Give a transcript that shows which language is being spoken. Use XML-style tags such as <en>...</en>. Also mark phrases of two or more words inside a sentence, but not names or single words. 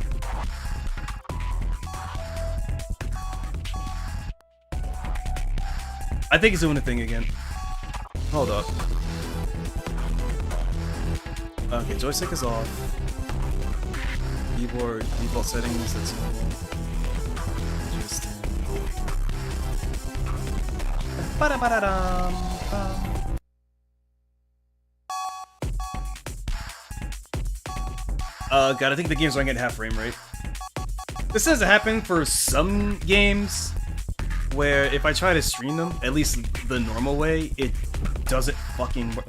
<en>I think it's doing the thing again. Hold up. Okay, joystick is off. Keyboard default settings, that's normal. Interesting. Ba-da-ba-da-dum. God, I think the game's running at half frame rate. This tends to happen for some games where if I try to stream them, at least the normal way, it doesn't fucking work.</en>